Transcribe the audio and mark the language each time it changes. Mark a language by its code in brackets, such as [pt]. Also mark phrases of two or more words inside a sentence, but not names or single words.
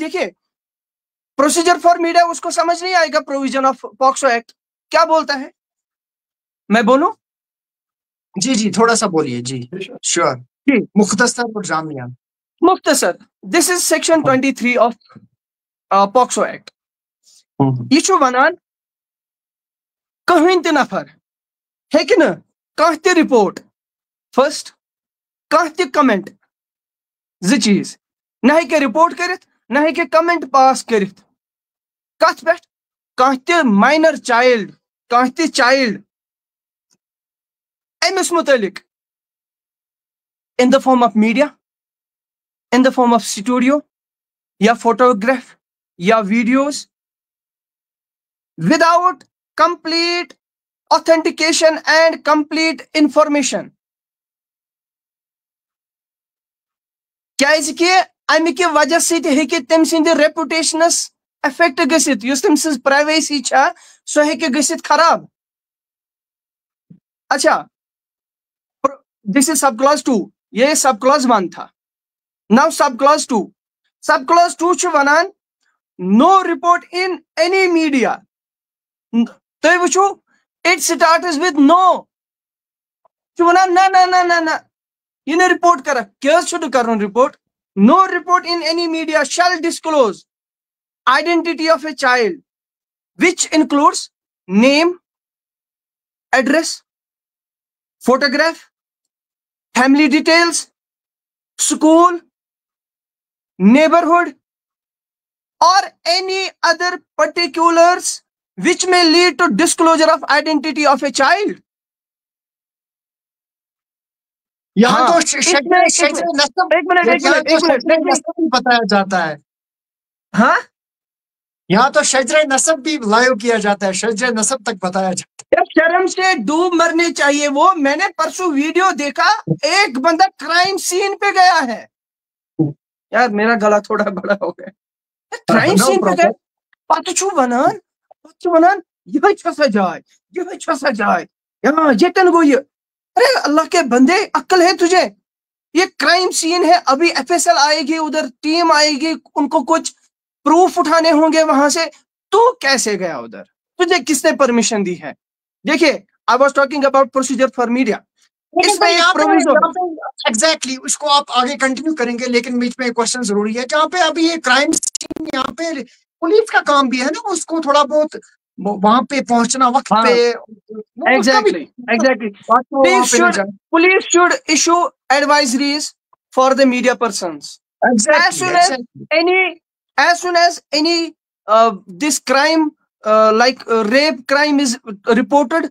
[ur] دیکھیے [en] procedure for media [ur] اس کو سمجھ نہیں آئے گا [en] provision of POCSO Act [ur] کیا بولتا ہے. میں بولوں؟ جی جی تھوڑا سا بولیے. جی شیور, مختصر اور جامعہ. [en] مختصر, this is section 23 of POCSO Act. [ks] یہ چھو ونان کہیں تہ نفر ہیکہ نہ کانٛہہ تہ رپورٹ, فرسٹ کانٛہہ تہ کمنٹ, زٕ چیز, نہ ہیکہ رپورٹ کرت نہ ہیکہ کمنٹ پاس کرت کتھ پہ, کانٛہہ تہ [en] minor child, [ks] کانٛہہ تہ چائلڈ امس متعلق [en] in the form of media, in the form of studio یا photograph یا videos without complete authentication and complete information. [ks] کیازِ کہ امہ کہ وجہ سۭتۍ ہیکہ تٔمۍ سٕنٛدِ ریپوٹیشنس افیکٹ گژھِتھ, یُس تٔمۍ سٕنٛز پرایویسی چھا سۄ ہیکہ گژھِتھ خراب. [en] اچھا this is sub class 2, یہ sub class 1 تھا. no sub class 2, sub class 2 [ks] چھُ ونان [en] no report in any media. [ks] تُہۍ وٕچھو [en] it starts with no, [ks] چھُ ونان نہ نہ نہ نہ نہ یہ نہ رپورٹ کرکھ. کیٛاہ چھُ نہٕ کرُن رپورٹ؟ [en] no report in any media shall disclose identity of a child which includes name, address, photograph, family details, school, neighborhood, or any other particulars which may lead to disclosure of identity of a child. [ur] یہاں تو شجر نسب بھی بتایا جاتا ہے. ہاں یہاں تو شجر نسب بھی لائیو کیا جاتا ہے, شجر نسب تک بتایا جاتا ہے. شرم سے ڈوب مرنے چاہیے. وہ میں نے پرسوں ویڈیو دیکھا, ایک بندہ [en] crime scene [ur] پہ گیا ہے. یار میرا گلا تھوڑا بڑا ہو گیا. [en] crime scene [ur] پہ گیا, [ks] پتہ چھُ ونان یہ چھا سا جائے, یہ چھا سا جائے, یہاں یتن گو یہ. [ur] ارے اللہ کے بندے عقل ہے تجھے, یہ [en] crime scene [ur] ہے, ابھی FSL آئے گی, ادھر ٹیم آئے گی, ان کو کچھ پروف اٹھانے ہوں گے وہاں سے, تو کیسے گیا ادھر؟ تجھے کس نے پرمیشن دی ہے؟ دیکھیے [en] I was talking about procedure for media, [ur] اس میں ایک پروویژن ایگزیکٹلی اس کو آپ آگے کنٹینیو کریں گے, لیکن بیچ میں ایک کوشچن ضروری ہے جہاں پہ ابھی یہ کرائم سین, یہاں پہ پولیس کا کام بھی ہے نا, اس کو تھوڑا بہت وہاں پہ پہنچنا وقت پہ. [en] ایگزیکٹلی police should issue advisories for the media persons as soon as any this crime like rape crime is reported.